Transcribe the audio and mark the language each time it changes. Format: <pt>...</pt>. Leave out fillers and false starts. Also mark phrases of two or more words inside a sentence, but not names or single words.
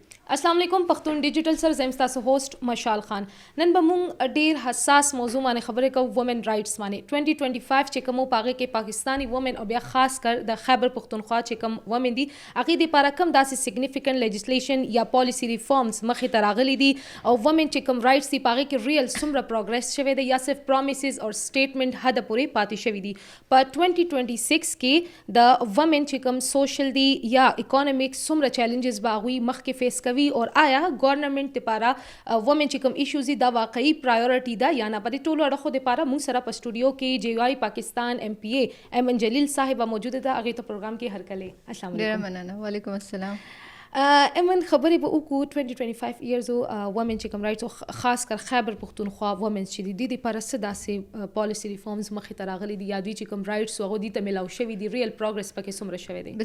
<ar>السلام علیکم</ar> <ps>पख्तून डिजिटल सर زم تاسو هوست مشال خان نن به مونږ ډیر حساس موضوع باندې خبرې کوو</ps> <en>women rights</en> <ps>باندې 2025 چې کوم پاغه کې پاکستانی وومن او بیا خاص کر د خیبر پختونخوا چې کوم وومن دي هغه د لپاره کوم داسې</ps> <en>significant legislation</en> <ps>یا</ps> <en>policy reforms</en> <ps>مخې ته راغلي دي او وومن چې کوم رائټس دي پاغه کې ریل څومره پروګرس شوی دی یا صرف پرومیسز او سټیټمنټ حد پورې پاتې شوی دي په 2026 کې د وومن چې کوم سوشل دي یا اکونومیک څومره چیلنجز باغوي مخ کې فیس کوي اور آیا گورنمنٹ لپاره وومن چې کوم ایشوز دا واقعي پرایورټي ده یا نه په دې ټولو اړخو لپاره موږ سره په سټوډیو کې جی واي پاکستان ایم پی اے ایمن جلیل صاحب موجود ده هغه ته پروګرام کې هرکله السلام ډیر علیکم.</ps> <ar>مننه. وعلیکم السلام.</ar> <ps>ایمن خبرې به وکړو 2025</ps> <en>years women</en> <ps>چې کوم رائټس خاص کر خیبر پختونخوا وومن چې دي د لپاره څه داسې</ps> <en>policy reforms</en> <ps>مخې ته راغلي دي یا دوی چې کوم رائټس هغه دي ته ملاو شوي دي</ps> <en>real progress</en> <ps>پکې څومره شوی دی؟</ps>